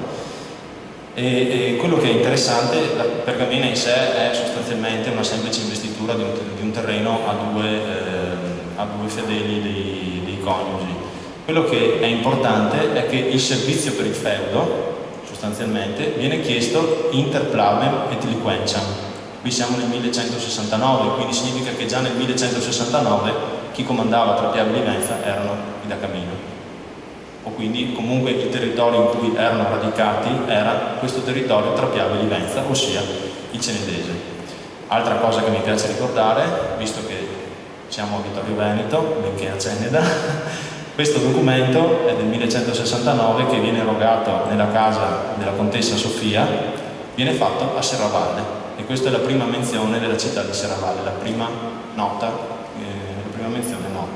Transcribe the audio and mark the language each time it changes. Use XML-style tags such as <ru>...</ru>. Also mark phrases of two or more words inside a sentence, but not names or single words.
<it>E quello che è interessante, la pergamena in sé è sostanzialmente una semplice investitura di un terreno a due fedeli dei coniugi. Quello che è importante è che il servizio per il feudo sostanzialmente viene chiesto</it> <la>inter plavem et liquentiam.</la> <it>Qui siamo nel 1169, quindi significa che già nel 1169 chi comandava tra Piave e Livenza erano i da Camino, o quindi comunque il territorio in cui erano radicati era questo territorio tra Piave e Livenza, ossia il cenedese. Altra cosa che mi piace ricordare, visto che siamo a Vittorio Veneto, benché a Ceneda, questo documento è del 1169 che viene erogato nella casa della contessa Sofia, viene fatto a Serravalle, e questa è la prima menzione della città di Serravalle, la prima menzione nota.</it>